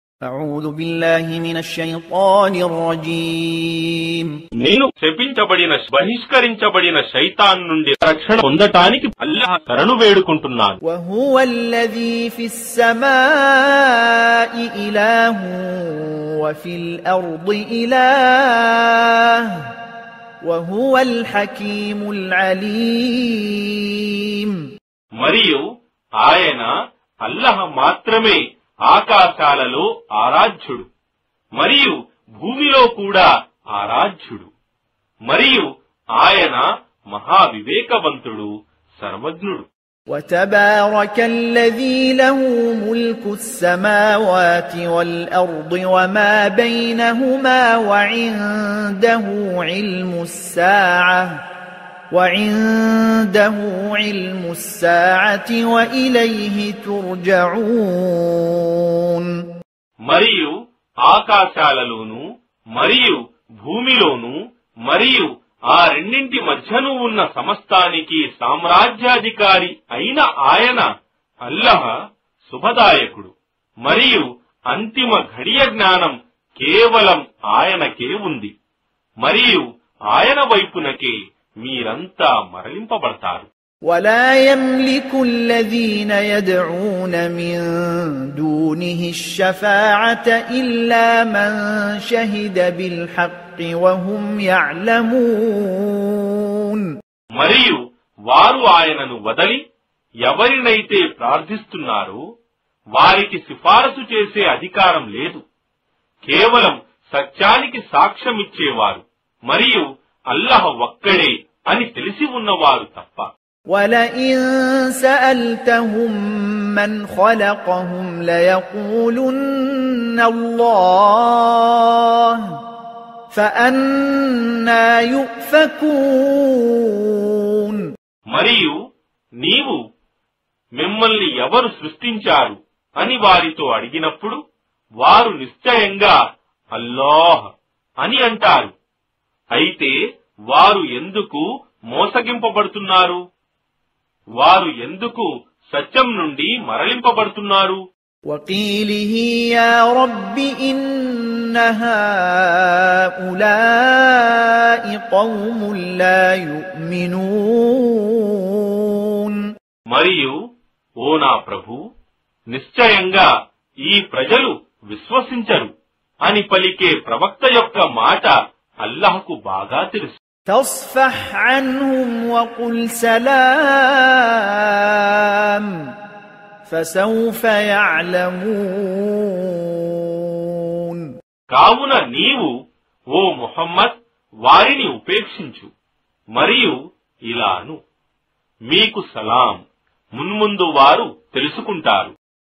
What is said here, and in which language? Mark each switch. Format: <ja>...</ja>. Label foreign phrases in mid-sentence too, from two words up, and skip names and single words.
<ar>أعوذ بالله من الشيطان الرجيم</ar> <te>నేను శపించబడిన బహిష్కరించబడిన శైతాన్ నుండి రక్షణ పొందటానికి అల్లాహ్ శరణు వేడుకుంటున్నాను.</te> <ar>وهو الذي في السماء إله وفي الأرض إله وهو الحكيم العليم.</ar> <te>మరియు ఆయన అల్లాహ్ మాత్రమే ఆకాశాలలో ఆరాధ్యుడు మరియు భూమిలో కూడా ఆరాధ్యుడు మరియు ఆయన మహావివేకవంతుడు సర్వజ్ఞుడు.</te> <ar>وتبارك الذي له ملك السماوات والأرض وما بينهما وعنده علم الساعة وإليه ترجعون.</ar> <te>మరియు ఆకాశాలలోను మరియు భూమిలోను మరియు ఆ రెండింటి మధ్యను ఉన్న సమస్తానికి సామ్రాజ్యాధికారి అయిన ఆయన అల్లాహ్ శుభదాయకుడు మరియు అంతిమ ఘడియ జ్ఞానం కేవలం ఆయనకే ఉంది మరియు ఆయన వైపునకే మీరంతా మరలింపబడతారు.</te> <ar>ولا يملك الذين يدعون من دونه الشفاعة إلا من شهد بالحق وهم يعلمون.</ar> <te>మరియు వారు ఆయనను వదలి ఎవరినైతే ప్రార్థిస్తున్నారో వారికి సిఫారసు చేసే అధికారం లేదు, కేవలం సత్యానికి సాక్ష్యమిచ్చేవారు మరియు అల్లాహ్ ఒక్కడే అని తెలిసి ఉన్నవారు తప్ప.</te> <ar>وَلَئِن سَأَلْتَهُم مَّنْ خَلَقَهُمْ لَيَقُولُنَّ اللَّهُ فَأَنَّى يُؤْفَكُونَ.</ar> <te>మరియు నీవు మిమ్మల్ని ఎవరు సృష్టించారు అని వారితో అడిగినప్పుడు వారు నిశ్చయంగా అల్లాహ్ అని అంటారు. అయితే వారు ఎందుకు మోసగింపబడుతున్నారు? వారు ఎందుకు సత్యం నుండి మరలింపబడుతున్నారు?</te> <ar>وَقِيلِهِ يَا رَبِّ إِنَّ هَؤُلَاءِ قَوْمٌ لَا يُؤْمِنُونَ.</ar> <te>మరియు ఓ నా ప్రభు, నిశ్చయంగా ఈ ప్రజలు విశ్వసించరు అని పలికే ప్రవక్త యొక్క మాట అల్లాహ్కు బాగా తెలుసు.</te> <ar>فاصفح عنهم وقل سلام فسوف يعلمون.</ar> <te>కావున నీవు ఓ ముహమ్మద్ వారిని ఉపేక్షించు మరియు ఇలాను, మీకు సలాం, మున్ముందు వారు తెలుసుకుంటారు.</te>